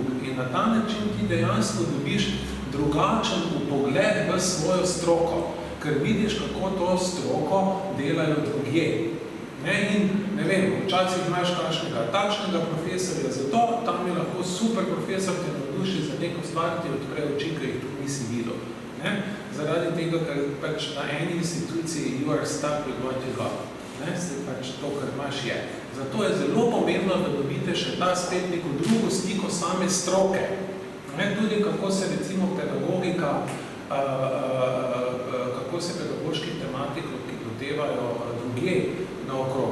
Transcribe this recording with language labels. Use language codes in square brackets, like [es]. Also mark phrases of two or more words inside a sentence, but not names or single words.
[sl] In na ta način ti dejansko dobiš drugačen pogled v svojo stroko, ker vidiš, kako to stroko delajo drugje. Ne? In ne vem, včasih imaš kakšnega takšnega profesorja, zato tam je lahko super profesor, ki navduši za neko stvar, ti odpre oči, ki jih tudi nisi videl. Ne? Zaradi tega, ker pač na eni instituciji [en] you are stuck with what you got. [sl] Ne? Se pač to, kar imaš je. Zato je zelo pomembno, da dobite še ta spet neko drugo sliko same stroke. Ne? Tudi kako se recimo pedagogika, kako se pedagoški tematik lotevajo drugje naokrog.